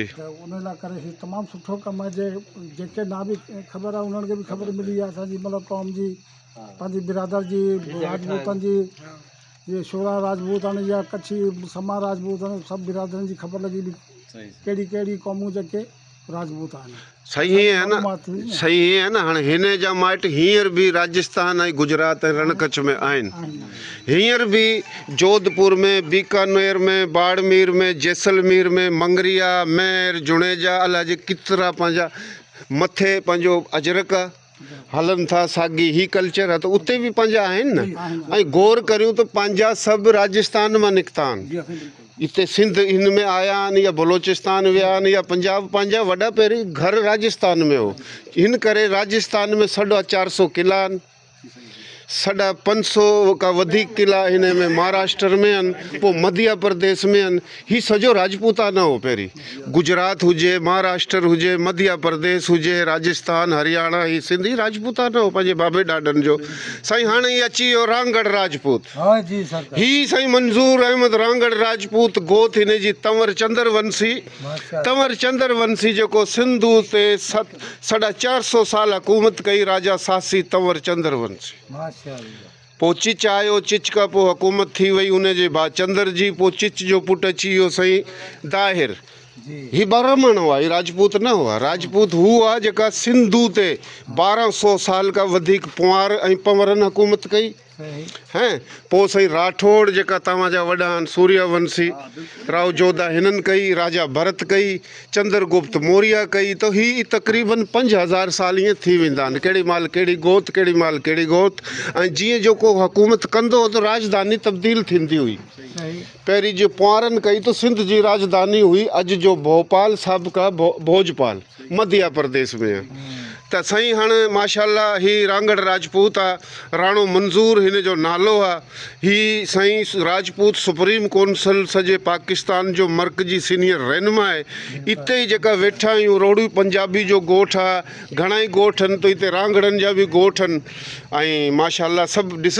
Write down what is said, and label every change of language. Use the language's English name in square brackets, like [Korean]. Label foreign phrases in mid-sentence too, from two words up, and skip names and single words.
[Sindhi] त उन लाइ करे हीउ तमामु सुठो कमु आहे जेके ना बि ख़बर आहे उन्हनि खे बि ख़बर मिली आहे असांजी मतिलबु क़ौम जी पंहिंजी बिरादर जी राजपूतनि जी ये शोरा राजपूतानी या कच्छी समा राजपूतानी सभु बिरादरनि जी ख़बर लॻी बि कहिड़ी कहिड़ी क़ौमूं जेके राजपूत आहिनि [Urdu] सही है ना सही है ना [Sindhi] हाणे हिन जा माइट हींअर बि राजस्थान ऐं गुजरात ऐं रणकच्छ में आहिनि हींअर बि जोधपुर में बीकानेर में बाड़मेर में जैसलमेर में मंगरिया मेर जुणेजा अलाए जे केतिरा पंहिंजा मथे पंहिंजो अजरक हलनि था साॻी ही कल्चर आहे त उते बि पंहिंजा आहिनि न ऐं गौर करियूं त पंहिंजा सभु राजस्थान मां निकिता आहिनि इते सिंध हिन में आया आहिनि या बलोचिस्तान विया आहिनि या पंजाब पंहिंजा वॾा पहिरीं घर राजस्थान में हो हिन करे राजस्थान में 450 किला आहिनि 550 खां वधीक किला हिन में महाराष्ट्र में आहिनि पोइ मध्य प्रदेश में आहिनि हीउ सॼो राजपूताना हो पहिरीं गुजरात हुजे महाराष्ट्र हुजे मध्य प्रदेश हुजे राजस्थान हरियाणा ही सिंधी राजपूताना हो पंहिंजे बाबे ॾाॾनि जो साईं हाणे ही अची वियो रांगड़ राजपूत हाँ जी सर ही साईं मंज़ूर अहमद रांगड़ राजपूत गोत हिन जी तंवर चंद्र वंशी जेको सिंधु ते 450 साल हुकूमत कई राजा सासी तंवर चंद्र वंशी पोइ चिच आयो चिच खां पोइ हुकूमत थी वई उनजे बाद चंद्र जी पोइ चिच जो पुटु अची वियो साईं दाहिर ही ब्राह्मण हुआ ही राजपूत न हुआ राजपूत हू आहे जेका सिंधु ते 1200 साल खां वधीक पुआर ऐं पंवरनि हुकूमत कई हैं पोइ साईं राठौड़ जेका तव्हांजा वॾा आहिनि सूर्यवंशी राव जोधा हिननि कई राजा भरत कई चंद्रगुप्त मौर्य कई त ही तक़रीबन 5000 साल ईअं थी वेंदा आहिनि केॾी महिल कहिड़ी गोत केॾी महिल कहिड़ी गोत ऐं जीअं जेको हुकूमत कंदो हो त राजधानी तब्दील थींदी हुई पहिरीं जो पुआरनि कई त सिंध जी राजधानी हुई अॼु जो भोपाल साबिक़ा भोजपाल मध्य प्रदेश में त साईं हाणे माशाल्लाह ही रांगड़ राजपूत आहे राणो मंज़ूर हिन जो नालो आहे ही साईं राजपूत सुप्रीम कौंसिल सॼे पाकिस्तान जो मर्कज़ी सीनियर रहनुमा आहे इते ई जेका वेठा आहियूं रोड़ी पंजाबी जो ॻोठु आहे घणा ई ॻोठ आहिनि त हिते रांगड़नि जा बि ॻोठ आहिनि ऐं माशाल्लाह सभु ॾिस